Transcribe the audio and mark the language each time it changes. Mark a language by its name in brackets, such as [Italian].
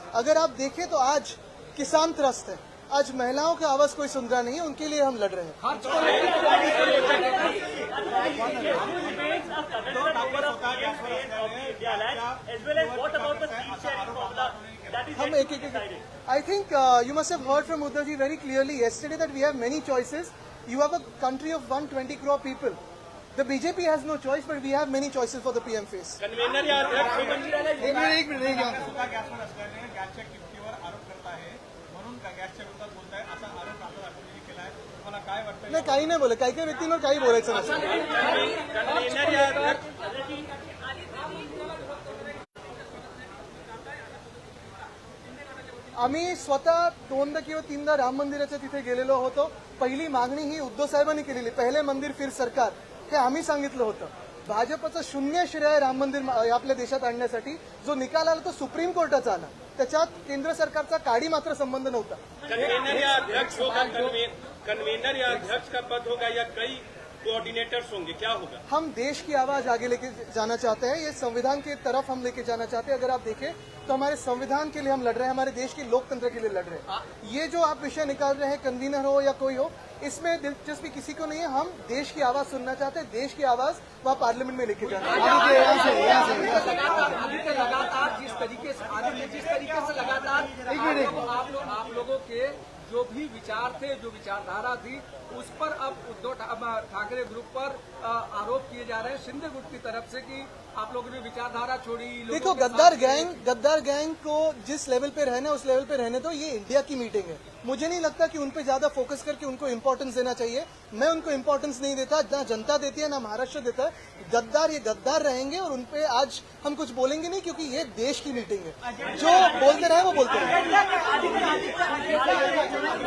[Hindi] अगर आप देखें तो आज किसान त्रस्त है, आज महिलाओं की आवाज कोई सुन रहा नहीं है, उनके लिए हम लड़ रहे हैं. [English] हम एक I think you must have heard from Uddhav ji very clearly yesterday that we have many choices. You have a country of 120 crore people. The BJP has no choice, but we have many choices for the PM face. [Hindi] Convener या अध्यक्ष [Marathi] एक minute नाही, काही नाही बोले. काही व्यक्तींवर काही बोलायचं नसतं. [Hindi] कन्वेनर या अध्यक्ष [Marathi] आम्ही स्वतः 2दा किंवा 3दा राम मंदिराच्या तिथे गेलेलो होतो. पहिली मागणी ही उद्धव साहेबांनी केलेली, पहिले मंदिर फिर सरकार, हे आम्ही सांगितलं होतं. भाजपचं शून्य श्रेय राम मंदिर आपल्या देशात आणण्यासाठी. जो निकाल आला तो सुप्रीम कोर्टाचा आला, त्याच्यात केंद्र सरकारचा काडी मात्र संबंध नव्हता. [Hindi] कन्वेनर या अध्यक्ष होगा, कन्वेनर या अध्यक्ष का पद होगा या कई कोऑर्डिनेटर्स होंगे, क्या होगा? हम देश की आवाज आगे लेके जाना चाहते हैं. ये संविधान की तरफ हम लेके जाना चाहते हैं. अगर आप देखें तो हमारे संविधान के लिए हम लड़ रहे हैं, हमारे देश के लोकतंत्र के लिए लड़ रहे हैं. ये जो आप विषय निकाल रहे हैं, कन्वीनर हो या कोई हो, इसमें दिलचस्पी किसी को नहीं है. हम देश की आवाज सुनना चाहते हैं. देश की आवाज वहाँ पार्लियामेंट में लेके जाना है. लगातार जिस तरीके से लगातार आप लोगों के जो भी विचार थे, जो विचारधारा थी, उस पर अब उद्धव ठाकरे ग्रुप पर आरोप किए जा रहे हैं शिंदे गुट की तरफ से कि आप लोगों ने विचारधारा छोड़ी. देखो, गद्दार गैंग को जिस लेवल पे रहना है उस लेवल पे रहने दो. ये इंडिया की मीटिंग है. मुझे नहीं लगता कि उन पे ज्यादा फोकस करके उनको इम्पोर्टेंस देना चाहिए. मैं उनको इम्पोर्टेंस नहीं देता, ना जनता देती है, ना महाराष्ट्र देता है. गद्दार ये गद्दार रहेंगे और उनपे आज हम कुछ बोलेंगे नहीं, क्योंकि ये देश की मीटिंग है. जो बोलते रहे वो बोलते रहे.